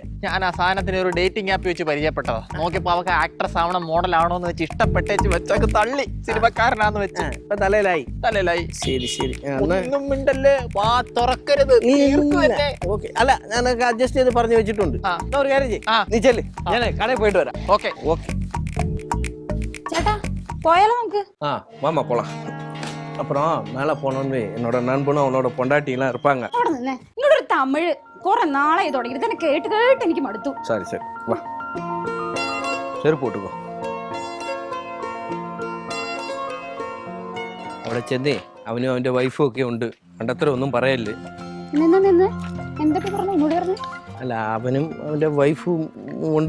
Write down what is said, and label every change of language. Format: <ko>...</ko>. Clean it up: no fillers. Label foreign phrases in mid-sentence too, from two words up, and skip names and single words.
<ml>ഞാൻ ആ സാധനത്തിന് ഒരു ഡേറ്റിംഗ് ആപ്പ് വെച്ച് പരിചയപ്പെട്ടതാ. നോക്കിയപ്പോ അവക്ക് ആക്ട്രസ് ആവണം, മോഡൽ ആണോന്ന് വെച്ച് ഇഷ്ടപ്പെട്ടേച്ച് വെച്ചൊക്കെ തള്ളി സിനിമക്കാരനാന്ന് വെച്ച്. ഇപ്പൊ തലയിലായി. ശരി ശരി, ഒന്നും മിണ്ടല്ലേ, വാ തുറക്കരുത്. ഓക്കെ. അല്ല, ഞാനൊക്കെ അഡ്ജസ്റ്റ് ചെയ്ത് പറഞ്ഞു വെച്ചിട്ടുണ്ട്. ഒരു കാര്യം ചെയ്യ്, നീ ചെല്ല്, ഞാൻ കടയിൽ പോയിട്ട് വരാം. ഓക്കെ ഓക്കെ.</ml> <ta>ചേട്ടാ போயால நமக்கு. வாமா போலாம். அப்புறம் மேலே போனோன்னு என்னோட நண்பனும் அவனோட பொண்டாட்டிலாம் இருப்பாங்க.</ta> <ml>അവിടെ നിന്നേ, നിങ്ങളൊരു തമിഴ് കുറെ നാളായി തുടങ്ങിയിട്ട് തന്നെ കേട്ട് കേട്ട് എനിക്ക് മടുത്തു.</ml> <ta>சரி சரி வா,</ta> <ml>ചെരുപ്പ് പോട്ടുകോ. അവിടെ ചെന്നേ അവനും അവന്റെ വൈഫും ഒക്കെ ഉണ്ട്. കണ്ടത്ര ഒന്നും പറയല്ലേ. നിന്ന് നിന്ന് എന്തൊക്കെ പറഞ്ഞു എന്നോട് പറഞ്ഞു? അല്ല, അവനും അവന്റെ വൈഫും ഉണ്ട്.</ml>